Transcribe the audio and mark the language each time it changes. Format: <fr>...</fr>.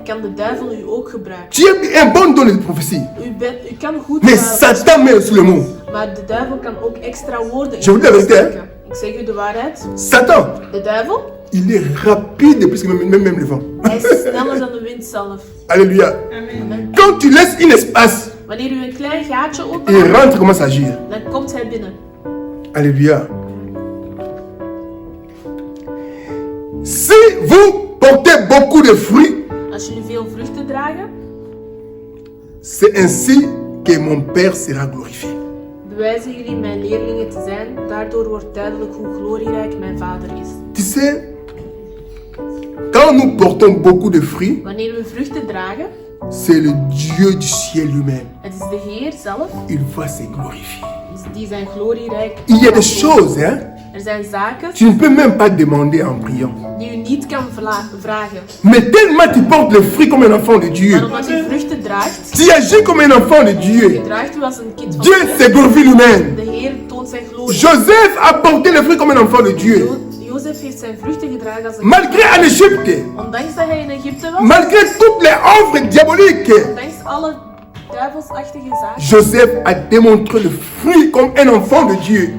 <nl>kan de duivel u ook gebruiken.</nl> <fr>Tu as un bon don de prophétie,</fr> <nl>U kan goed</nl> <fr>mais</fr> <nl>praten,</nl> <fr>Satan met aussi le mot.</fr> <nl>maar de duivel kan ook extra woorden</nl> <fr>Je vous dis la vérité,</fr> <nl>steken. Ik zeg u de waarheid.</nl> <fr>Satan,</fr> <nl>De duivel,</nl> <fr>il est rapide plus que même le vent.</fr> <nl>hij is sneller dan de wind zelf.</nl> <fr>Alléluia. Amen. Quand tu laisses un espace,</fr> <nl>Wanneer u een klein gaatje</nl> <fr>il</fr> <nl>opent,</nl> <fr>rentre, commence à agir.</fr> <nl>dan komt hij binnen.</nl> <fr>Alléluia. Si vous portez beaucoup de fruits,</fr> <nl>Als jullie veel vruchten dragen,</nl> <fr>c'est ainsi que mon Père sera glorifié.</fr> <nl>bewijzen jullie mijn leerlingen te zijn. Daardoor wordt duidelijk hoe glorierijk mijn Vader is.</nl> <fr>Tu sais, quand nous portons beaucoup de fruits,</fr> <nl>Wanneer we vruchten dragen,</nl> <fr>c'est le Dieu du ciel lui-même.</fr> <nl>het is de Heer zelf</nl> <fr>Il va se glorifier.</fr> <nl>die zijn glorierijk.</nl> <fr>Il y a des choses, hein,</fr> <nl>Er zijn zaken</nl> <fr>tu ne peux même pas demander en priant.</fr> <nl>die u niet kan vragen.</nl> <fr>Mais tellement tu portes le fruit comme un enfant de Dieu,</fr> <nl>Maar omdat u vruchten draagt,</nl> <fr>tu agis comme un enfant de Dieu.</fr> <nl>gedraagt u als een kind van</nl> <fr>Dieu</fr> <nl>de</nl> <fr>se</fr> <nl>Heer.</nl> <fr>glorifie lui-même.</fr> <nl>De Heer toont zijn glorie.</nl> <fr>Joseph a porté le fruit comme un enfant de Dieu.</fr> <nl>Jozef heeft zijn vruchten gedragen als een</nl> <fr>Malgré en Égypte,</fr> <nl>ondanks dat hij in Egypte was,</nl> <fr>malgré toutes les offres diaboliques,</fr> <nl>ondanks alle duivelsachtige zaken.</nl> <fr>Joseph a démontré le fruit comme un enfant de Dieu.</fr>